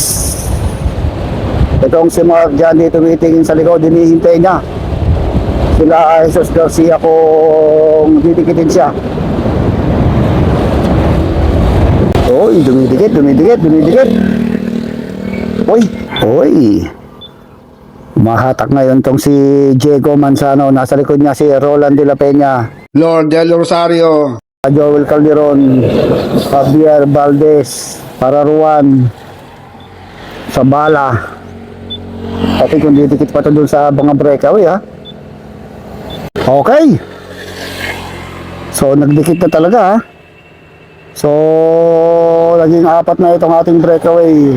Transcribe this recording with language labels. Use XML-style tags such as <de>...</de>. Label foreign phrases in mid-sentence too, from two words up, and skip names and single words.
<tl>Itong si Mark Jandy tumitingin sa likod, hinihintay niya sila Jesus Garcia kung didikitin siya. Uy, dumidikit. Uy. Mahatak ngayon tong si Diego Manzano. Nasa likod niya si Roland de la Peña, Lord Del Rosario, Joel Calderon, Javier Valdez, Pararuan, Sabala. Pati kung didikit pa ito dun sa mga breakaway ha. Okay. So nagdikit na talaga ha. So naging 4 na itong ating breakaway.</tl>